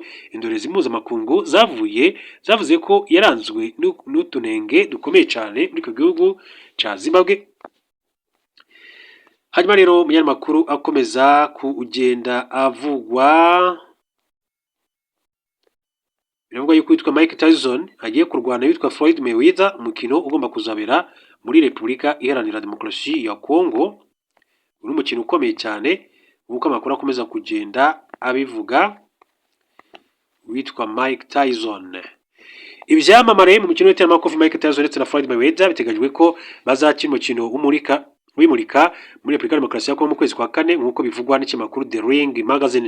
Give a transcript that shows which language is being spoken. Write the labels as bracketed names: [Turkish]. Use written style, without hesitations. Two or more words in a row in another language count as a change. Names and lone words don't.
[Rundi] Indorezi mpuzamakungu zavuze ko yaranzwe n'utunenge dukomeye cane muri ico gihugu ca Zimbabwe. Hanyuma rero umunyamakuru akomeza kugenda avugwa, biravuga yuko witwa Mike Tyson agiye kurwana witwa Floyd Mayweather, umukino ugomba kuzabera muri Repubulika Iharanira Demokarasi ya Kongo. Uri umukino ukomeye cyane uko amakuru akomeza kugenda abivuga. Witwa Mike Tyson. Ivyamamare mu mukino w'iteramakofi Mike Tyson ndetse na Floyd Mayweather biteganyijwe ko bazakina umukino wimurika muri Repubulika Demokarasi ya Kongo mu kwezi kwa 4 nk'uko bivugwa n'ikinyamakuru The Ring Magazine.